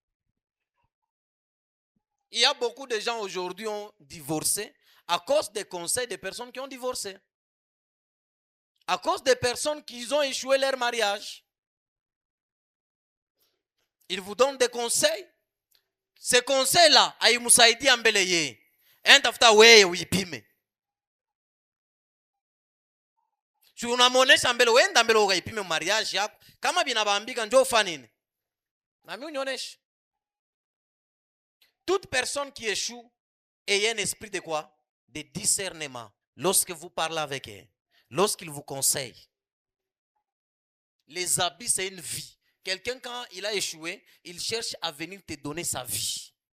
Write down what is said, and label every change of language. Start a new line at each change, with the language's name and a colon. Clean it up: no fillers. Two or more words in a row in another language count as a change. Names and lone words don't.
French: Il y a beaucoup de gens aujourd'hui qui ont divorcé à cause des conseils des personnes qui ont divorcé. À cause des personnes qui ont échoué leur mariage. Ils vous donnent des conseils. Ces conseils-là,
Swahili: aimusaidi ambele ye. Entafuta wewe uipime. Si unamuonesha mbele wenda mbele ukaipime mariage yako, kama binabambika njoo fanini. Na mimi unioneshe.
French: Toute personne qui échoue ait un esprit de quoi? De discernement. Lorsque vous parlez avec eux, lorsqu'ils vous conseillent. Les habits, c'est une vie. Quelqu'un, quand il a échoué, il cherche à venir te donner sa vie.